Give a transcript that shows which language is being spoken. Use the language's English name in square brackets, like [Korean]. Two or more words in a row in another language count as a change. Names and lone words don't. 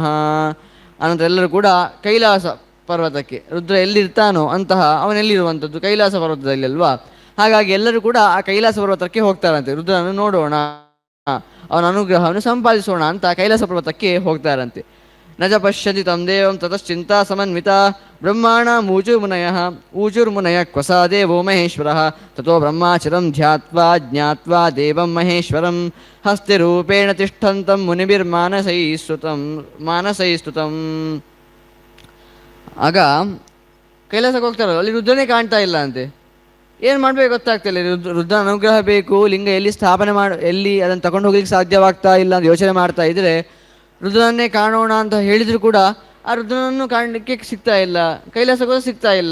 [Kannada] ಅನಂತರ ಎಲ್ಲರೂ ಕೂಡ ಕೈಲಾಸ ಪರ್ವತಕ್ಕೆ, ರುದ್ರ ಎಲ್ಲಿರ್ತಾನೋ ಅಂತಹ ಅವನೆಲ್ಲಿರುವಂಥದ್ದು ಕೈಲಾಸ ಪರ್ವತದಲ್ಲಿ ಅಲ್ವಾ. ಹಾಗಾಗಿ ಎಲ್ಲರೂ ಕೂಡ ಆ ಕೈಲಾಸ ಪರ್ವತಕ್ಕೆ ಹೋಗ್ತಾರಂತೆ. ರುದ್ರನನ್ನು ನೋಡೋಣ, ಅವನ ಅನುಗ್ರಹವನ್ನು ಸಂಪಾದಿಸೋಣ ಅಂತ ಕೈಲಾಸ ಪರ್ವತಕ್ಕೆ ಹೋಗ್ತಾರಂತೆ. [Sanskrit] ನಜ ಪಶ್ಯತಿ ತಂ ದೇವಂ ತತಶ್ಚಿಂತಾ ಸಮನ್ವಿತ ಬ್ರಹ್ಮಾಣ ಊಚುರ್ಮುನಯ ಕ್ವಸ ದೇವೋ ಮಹೇಶ್ವರಃ ತಥೋ ಬ್ರಹ್ಮಾಚರಂ ಧ್ಯಾತ್ವಾ ಜ್ಞಾತ್ವಾ ದೇವಂ ಮಹೇಶ್ವರಂ ಹಸ್ತೆ ರೂಪೇಣ ತಿಷ್ಠಂತಂ ಮಾನಸೈಸ್ತುತಂ. [Kannada] ಆಗ ಕೈಲಾಸಕ್ಕೆ ಹೋಗ್ತಾರಲ್ಲ, ಅಲ್ಲಿ ರುದ್ರನೇ ಕಾಣ್ತಾ ಇಲ್ಲ ಅಂತೆ. ಏನು ಮಾಡಬೇಕು ಗೊತ್ತಾಗ್ತಿಲ್ಲ. ರುದ್ರನ ಅನುಗ್ರಹ ಬೇಕು, ಲಿಂಗ ಎಲ್ಲಿ ಸ್ಥಾಪನೆ ಎಲ್ಲಿ ಅದನ್ನು ತಗೊಂಡು ಹೋಗ್ಲಿಕ್ಕೆ ಸಾಧ್ಯವಾಗ್ತಾ ಇಲ್ಲ ಅಂತ ಯೋಚನೆ ಮಾಡ್ತಾ ಇದ್ದರೆ, ರುದ್ರನನ್ನೇ ಕಾಣೋಣ ಅಂತ ಹೇಳಿದರೂ ಕೂಡ ಆ ರುದ್ರನನ್ನು ಕಾಣಲಿಕ್ಕೆ ಸಿಗ್ತಾ ಇಲ್ಲ, ಕೈಲಾಸಕ್ಕೂ ಸಿಗ್ತಾ ಇಲ್ಲ.